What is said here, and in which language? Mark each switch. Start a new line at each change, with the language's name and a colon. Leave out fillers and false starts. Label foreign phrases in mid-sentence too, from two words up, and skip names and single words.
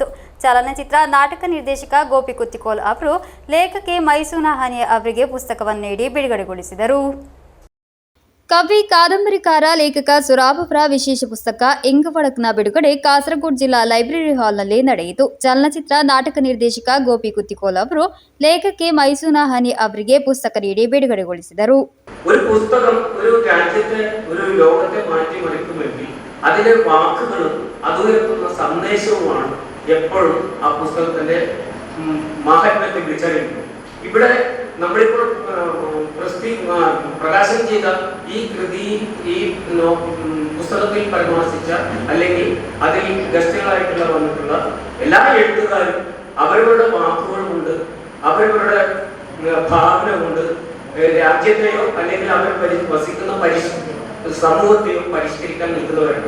Kannada: ಚಲನಚಿತ್ರ ನಾಟಕ ನಿರ್ದೇಶಕ ಗೋಪಿ ಕುತ್ತಿಕೋಲ್ ಅವರು ಲೇಖಕಿ ಮೈಸೂನ ಹನಿ ಅವರಿಗೆ ಪುಸ್ತಕವನ್ನು ನೀಡಿ ಬಿಡುಗಡೆಗೊಳಿಸಿದರು. ಕವಿ, ಕಾದಂಬರಿಕಾರ, ಲೇಖಕ ಸುರಾಬ್ ಅವರ ವಿಶೇಷ ಪುಸ್ತಕ ಇಂಗ್ ಫಡಕ್ನ ಬಿಡುಗಡೆ ಕಾಸರಗೋಡು ಜಿಲ್ಲಾ ಲೈಬ್ರರಿ ಹಾಲ್ನಲ್ಲಿ ನಡೆಯಿತು. ಚಲನಚಿತ್ರ ನಾಟಕ ನಿರ್ದೇಶಕ ಗೋಪಿ ಕುತ್ತಿಕೋಲ್ ಅವರು ಲೇಖಕಿ ಮೈಸೂನ ಹನಿ ಅವರಿಗೆ ಪುಸ್ತಕ ನೀಡಿ ಬಿಡುಗಡೆಗೊಳಿಸಿದರು.
Malayalam: ഒരു പുസ്തകം ഒരു രാജ്യത്തെ, ഒരു ലോകത്തെ മാറ്റിമറിക്കുമെങ്കിൽ അതിലെ വാക്കുകളും അതുയർത്തുന്ന സന്ദേശവുമാണ് എപ്പോഴും ആ പുസ്തകത്തിന്റെ മഹത്വത്തെ വിളിച്ചറിയുന്നത്. ഇവിടെ നമ്മളിപ്പോൾ പ്രകാശനം ചെയ്ത ഈ കൃതി, ഈ പുസ്തകത്തിൽ പരാമർശിച്ച അല്ലെങ്കിൽ അതിൽ ഗസ്റ്റുകളായിട്ടുള്ള വന്നിട്ടുള്ള എല്ലാ എഴുത്തുകാരും അവരവരുടെ വാക്കുകൾ കൊണ്ട്, അവരവരുടെ ഭാവന കൊണ്ട് രാജ്യത്തെയോ അല്ലെങ്കിൽ അവർ വസിക്കുന്ന സമൂഹത്തെയോ പരിഷ്കരിക്കാൻ നിൽക്കുന്നവരാണ്.